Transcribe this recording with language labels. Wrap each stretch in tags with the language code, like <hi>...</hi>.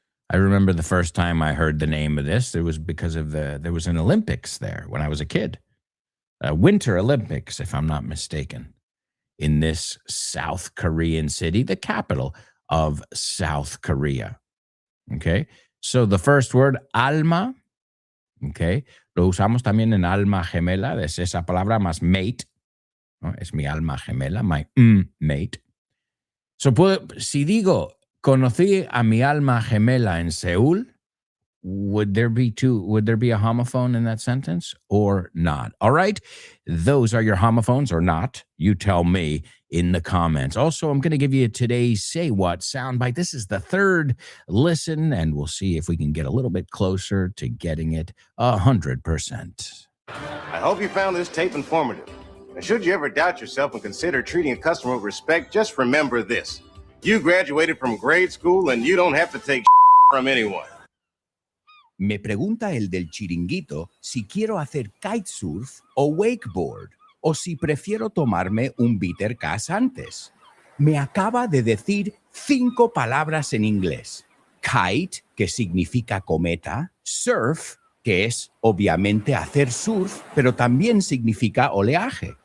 <en>I remember the first time I heard the name of this, it was because of there was an Olympics there when I was a kid. Winter Olympics, if I'm not mistaken, in this South Korean city, the capital of South Korea. Okay, so the first word,</en> <es>alma, okay, lo usamos también en alma gemela, es esa palabra más mate, ¿no? Es mi alma gemela,</es> <en>my mate.</en> <es>So, si digo, conocí a mi alma gemela en Seúl,</es> <en>would there be a homophone in that sentence or not? All right, those are your homophones or not. You tell me in the comments. Also, I'm going to give you today's Say What soundbite. This is the third listen, and we'll see if we can get a little bit closer to getting it 100%. I hope you found this tape informative. And should you ever doubt yourself and consider treating a customer with respect, just remember this. You graduated from grade school and you don't have to take from anyone.</en> <es>Me pregunta el del chiringuito si quiero hacer kitesurf o wakeboard o si prefiero tomarme un bitter cas antes. Me acaba de decir 5 palabras en inglés. Kite, que significa cometa, surf, que es obviamente hacer surf, pero también significa oleaje.</es>